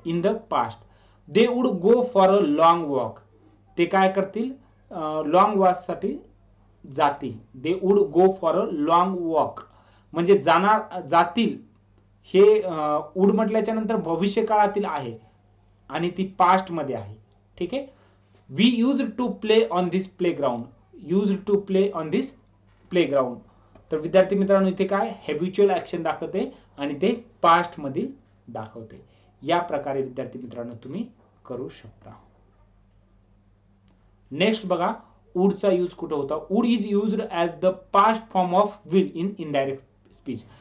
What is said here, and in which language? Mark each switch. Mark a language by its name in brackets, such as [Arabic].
[English] In the past they would go for a long walk. [Marathi] ते काय करतील? Long वॉकसाठी जातील. [English] they would go for a long walk [Marathi] म्हणजे जातील. हे वुड म्हटल्याच्या नंतर भविष्य काळातील आहे आणि ती पास्ट मध्ये आहे. ठीक आहे. [English] We use to play on this playground. Use to play on this playground. [Marathi] तर विद्यार्थी मित्रांनो इथे काय? हॅबिच्युअल ऍक्शन दाखवते आणि ते पास्ट मधील दाखवते. या प्रकारे विद्यार्थी मित्रांनो तुम्ही करू शकता. नेक्स्ट बघा वुडचा यूज कुठे होता? [English] Would is used as the past form of will in indirect speech.